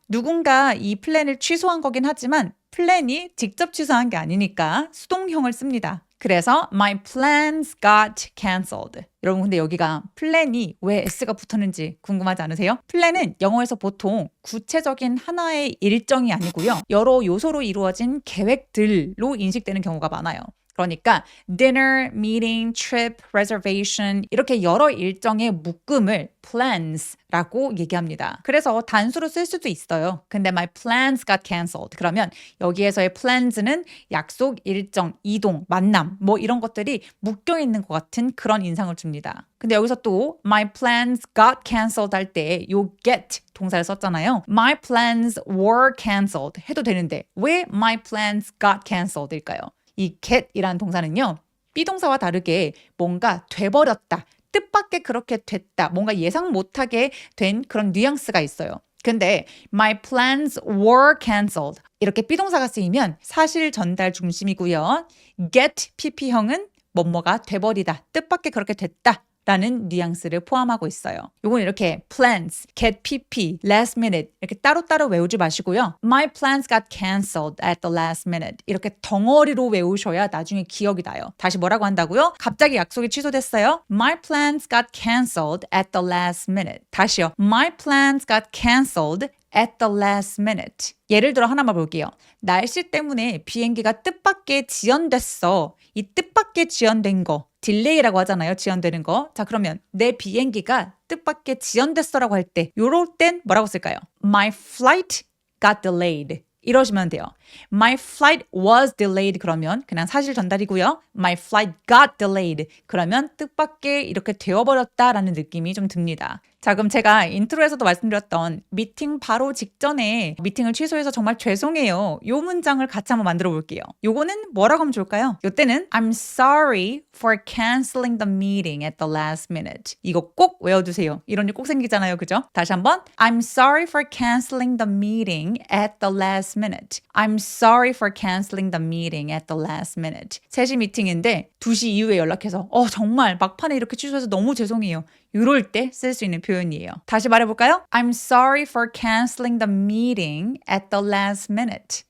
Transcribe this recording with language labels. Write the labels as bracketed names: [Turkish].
[Korean] 누군가 이 플랜을 취소한 거긴 하지만 플랜이 직접 취소한 게 아니니까 수동형을 씁니다. 그래서 [English] my plans got cancelled. [Korean] 여러분 근데 여기가 플랜이 왜 s가 붙었는지 궁금하지 않으세요? 플랜은 영어에서 보통 구체적인 하나의 일정이 아니고요. 여러 요소로 이루어진 계획들로 인식되는 경우가 많아요. 그러니까 dinner, meeting, trip, reservation 이렇게 여러 일정의 묶음을 plans라고 얘기합니다. 그래서 단수로 쓸 수도 있어요. 근데 [English] my plans got cancelled. [Korean] 그러면 여기에서의 plans는 약속, 일정, 이동, 만남 뭐 이런 것들이 묶여 있는 것 같은 그런 인상을 줍니다. 근데 여기서 또 [English] my plans got cancelled [Korean] 할 때 요 get 동사를 썼잖아요. [English] My plans were cancelled [Korean] 해도 되는데 왜 [English] my plans got cancelled [Korean] 일까요? 이 get이라는 동사는요. 비동사와 다르게 뭔가 돼버렸다. 뜻밖의 그렇게 됐다. 뭔가 예상 못하게 된 그런 뉘앙스가 있어요. 근데 [English] my plans were cancelled. [Korean] 이렇게 비동사가 쓰이면 사실 전달 중심이고요. get pp형은 뭐뭐가 돼버리다. 뜻밖의 그렇게 됐다. 라는 뉘앙스를 포함하고 있어요. 요건 이렇게 plans, get pp, last minute 이렇게 따로따로 외우지 마시고요. [English] My plans got cancelled at the last minute [Korean] 이렇게 덩어리로 외우셔야 나중에 기억이 나요. 다시 뭐라고 한다고요? 갑자기 약속이 취소됐어요. [English] My plans got cancelled at the last minute. [Korean] 다시요. [English] My plans got cancelled at the last minute. [Korean] 예를 들어 하나만 볼게요. 날씨 때문에 비행기가 뜻밖의 지연됐어. 이 뜻밖의 지연된 거 딜레이라고 하잖아요. 지연되는 거. 자, 그러면 내 비행기가 뜻밖의 지연됐어라고 할 때 요럴 땐 뭐라고 쓸까요? [English] My flight got delayed. [Korean] 이러시면 돼요. [English] My flight was delayed [Korean] 그러면 그냥 사실 전달이고요. [English] My flight got delayed [Korean] 그러면 뜻밖의 이렇게 되어버렸다라는 느낌이 좀 듭니다. 자, 그럼 제가 인트로에서도 말씀드렸던 미팅 바로 직전에 미팅을 취소해서 정말 죄송해요. 요 문장을 같이 한번 만들어 볼게요. 요거는 뭐라고 하면 좋을까요? 요때는 [English] I'm sorry for canceling the meeting at the last minute. [Korean] 이거 꼭 외워두세요. 이런 일 꼭 생기잖아요. 그죠? 다시 한번 [English] I'm sorry for canceling the meeting at the last minute. I'm sorry for canceling the meeting at the last minute. [Korean] 3시 미팅인데 2시 이후에 연락해서 정말 막판에 이렇게 취소해서 너무 죄송해요. 이럴 때 쓸 수 있는 표현이에요. 다시 말해볼까요? [English] I'm sorry for canceling the meeting at the last minute.